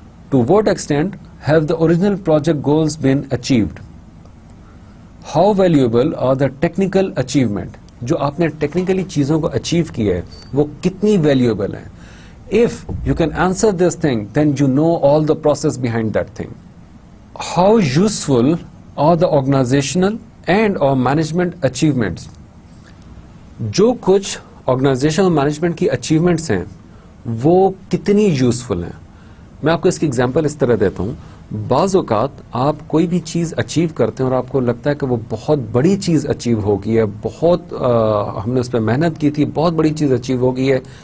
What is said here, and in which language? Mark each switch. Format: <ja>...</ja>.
<en>To what extent have the original project goals been achieved? How valuable are the technical achievement?</en> <ur>جو آپ نے technically چیزوں کو achieve کیا ہے وہ کتنی ویلیوبل ہیں؟</ur> <en>If you can answer this thing, then you know all the process behind that thing. How useful are the organizational and or management achievements?</en> <ur>جو کچھ آرگنائزیشن اور مینجمنٹ کی اچیومنٹس ہیں وہ کتنی یوزفل ہیں؟ میں آپ کو اس کی ایگزامپل اس طرح دیتا ہوں. بعض اوقات آپ کوئی بھی چیز اچیو کرتے ہیں اور آپ کو لگتا ہے کہ وہ بہت بڑی چیز اچیو ہو گئی ہے، بہت ہم نے اس پہ محنت کی تھی، بہت بڑی چیز اچیو ہو گئی ہے.</ur>